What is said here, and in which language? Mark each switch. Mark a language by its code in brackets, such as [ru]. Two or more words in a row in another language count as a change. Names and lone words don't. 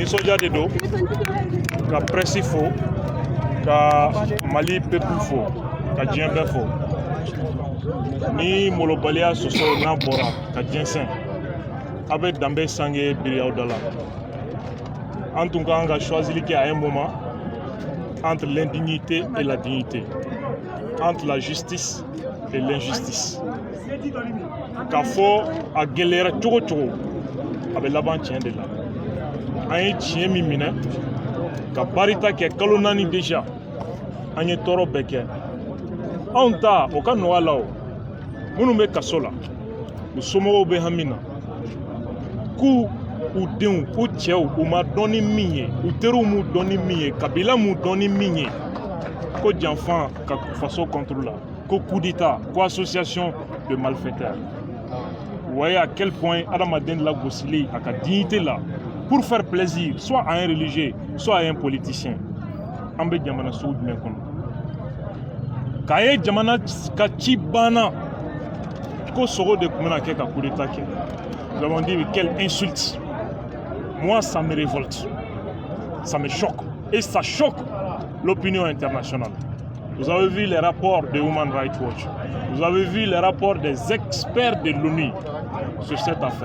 [bm] Nisɔndiya de don ka presse fo ka Mali peuple fo ka diɲɛ bɛɛ fo ni molobaliya sɔsɔ n'a bɔra ka jɛnsɛn a bɛ danbe sange biri aw da la an tun kan ka choisili kɛ [fr] à un moment entre l'indignité et la dignité, entre la justice et l'injustice. [bm] K'a fɔ a gɛlɛyara cogo cogo a bɛ laban tiɲɛ de la an ye tiɲɛ min minɛ ka barita kɛ kalo 4 déjà an ye tɔɔrɔ bɛɛ kɛ anw ta o ka nɔgɔ la o minnu bɛ kaso la u somɔgɔw bɛ hami na k'u u denw u cɛw u ma dɔn ni min ye u teriw m'u dɔn ni min ye kabila m'u dɔn ni min ye ko janfan ka faso [fr] contre la [bm] ko [fr] coup d'état [bm] ko [fr] association de malfaiteurs. Vous voyez à quel point [bm] adamaden lagosili a ka [fr] dignité là pour faire plaisir soit à un religieux soit à un politicien [bm] an bɛ jamana sugu jumɛn kɔnɔ k'a ye jamana ka ci banna ko sogo de tun bɛna kɛ ka [fr] coup d'état [bm] kɛ. [fr] Nous avons dit quelle insulte. Moi ça me révolte, ça me choque et ça choque l'opinion internationale. Vous avez vu les rapports de Human Rights Watch, vous avez vu les rapports des experts de l'ONU sur cette affaire.